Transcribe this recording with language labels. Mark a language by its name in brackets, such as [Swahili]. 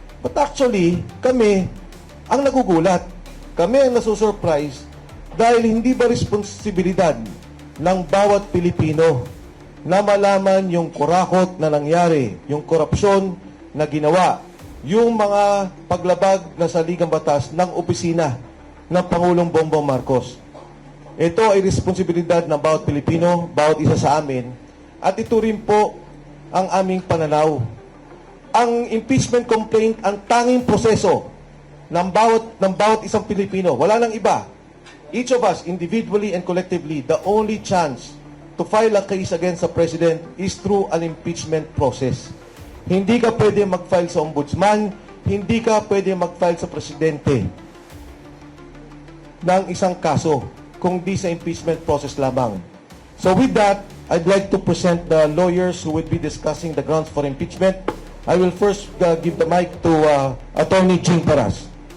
[English] But actually, [Filipino] kami ang nagugulat. Kami ang nasusurprise dahil hindi ba responsibilidad ng bawat Pilipino na malaman yung kurakot na nangyari, yung korupsyon na ginawa, yung mga paglabag na saligang batas ng opisina ng Pangulong Bongbong Marcos. Ito ay responsibilidad ng bawat Pilipino, bawat isa sa amin, at ito rin po ang aming pananaw. Ang impeachment complaint, ang tanging proseso ng bawat isang Pilipino, wala nang iba. [English] Each of us, individually and collectively, the only chance to file a case against the President is through an impeachment process. [Filipino] Hindi ka pwede mag-file sa Ombudsman, hindi ka pwede mag-file sa Presidente ng isang kaso, kung di sa impeachment process lamang. [English] So with that, I'd like to present the lawyers who will be discussing the grounds for impeachment. I will first give the mic to Attorney Jing Paras.